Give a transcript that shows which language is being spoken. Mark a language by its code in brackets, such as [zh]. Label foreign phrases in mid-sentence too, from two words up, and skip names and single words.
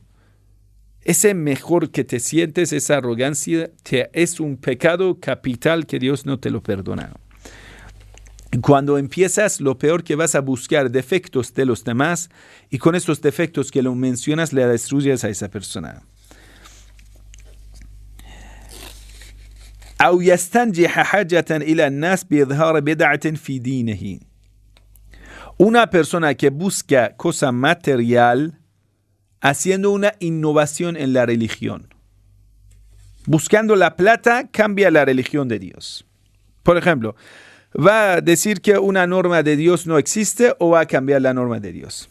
[es] Ese mejor que te sientes, esa arrogancia, es un pecado capital que Dios no te lo perdona. Cuando empiezas, lo peor que vas a buscar defectos de los demás y con esos defectos que lo mencionas le destruyes a esa persona. [ar] أو يستنجح حاجة إلى الناس بإظهار بدعة في دينه. [es] Una persona que busca cosa material haciendo una innovación en la religión. Buscando la plata, cambia la religión de Dios. Por ejemplo, va a decir que una norma de Dios no existe o va a cambiar la norma de Dios.